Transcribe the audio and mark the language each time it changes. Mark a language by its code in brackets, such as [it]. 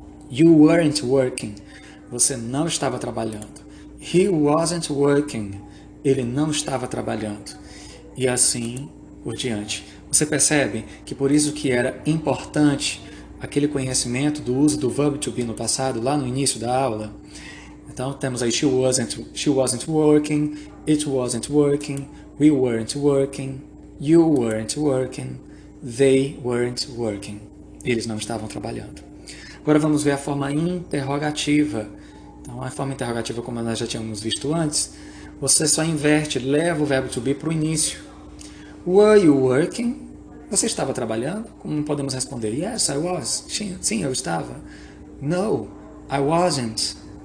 [en] You weren't working. [pt] Você não estava trabalhando. [en] He wasn't working. [pt] Ele não estava trabalhando. E assim por diante. Você percebe que por isso que era importante aquele conhecimento do uso do verbo to be no passado, lá no início da aula. Então temos aí [en] she wasn't working, it wasn't working, we weren't working, you weren't working, they weren't working. [pt] Eles não estavam trabalhando. Agora vamos ver a forma interrogativa. Então a forma interrogativa, como nós já tínhamos visto antes, você só inverte, leva o verbo to be para o início. [en] Were you working? [pt] Você estava trabalhando? Como podemos responder? [en] Yes, I was. [pt] Sim, eu estava. [en] No, I wasn't.